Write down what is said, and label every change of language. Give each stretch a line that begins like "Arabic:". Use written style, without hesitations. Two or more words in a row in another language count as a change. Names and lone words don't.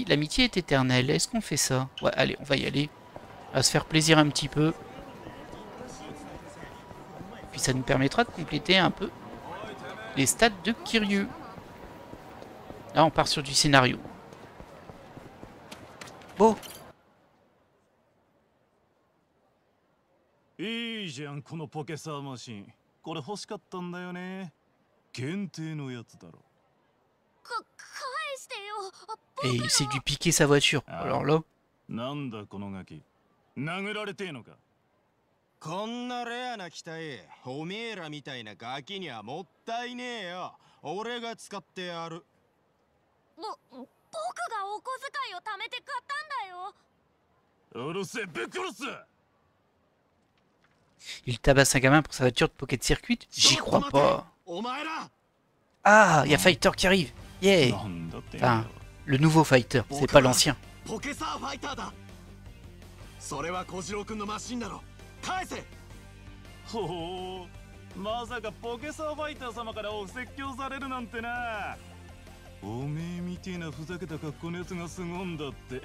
French: L'amitié est éternelle. Est-ce qu'on fait ça? Ouais, allez, on va y aller. On va se faire plaisir un petit peu. Puis ça nous permettra de compléter un peu les stats de Kiryu. Là, on part sur du scénario. Beau.
Japanese: いいじゃんこのポケサーマシン。これ欲しかったんだよね。限定のやつだろ。返してよ。
French: Et il s'est dû piquer sa voiture. Alors là.
Japanese: なんだこのガキ。殴られてえのか。こんなレアな機体、おめえらみたいなガキにはもったいねえよ。俺が使ってやる。僕がお小遣いを貯めて買ったんだよ。うるせえぶっ殺す。
French: Il tabasse un gamin pour sa voiture de Pocket Circuit? J'y crois pas. Ah, il y a Fighter qui arrive. Yeah. Enfin, le nouveau Fighter, c'est pas l'ancien.
Japanese: それは小次郎君のマシンだろ。返せ。ほう、まさかポケサーファイター様からお説教されるなんてな。おめえみてえなふざけた格好のやつがすごんだって。